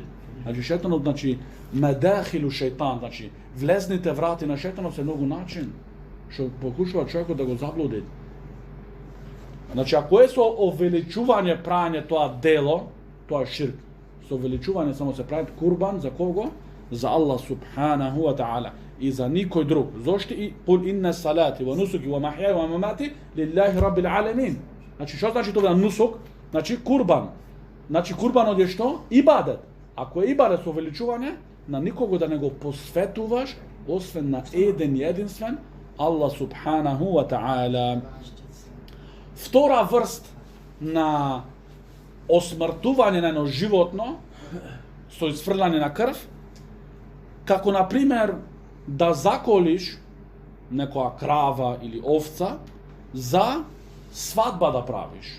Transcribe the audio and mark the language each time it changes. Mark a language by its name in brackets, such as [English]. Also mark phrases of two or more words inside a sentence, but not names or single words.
[Macedonian] Значи шејтанот, значи [Arabic] مداخل الشيطان, [Macedonian] значи влезните врати на шејтанот се многу начин што покушува човекот да го заблуди. Значи ако е со увеличување прање тоа дело, тоа е ширк. Со увеличување само се прави курбан за кого? За Аллах [Arabic] سبحانه وتعالى [Macedonian] и за никој друг. Зошто и [Arabic] قل إن صلاتي ونسكي ومحياي ومماتي لله رب العالمين. [Macedonian] Значи што значи тоа нусук? Значи курбан. Значи курбанот е што? Ибадет. Ако е ибадет со увеличување, на никого да не го посветуваш освен на еден единствен Аллах [Arabic] سبحانه وتعالى. [Macedonian] Втора врст на осмртување на едно животно со изфрлање на крв, како на пример да заколиш некоја крава или овца за свадба да правиш.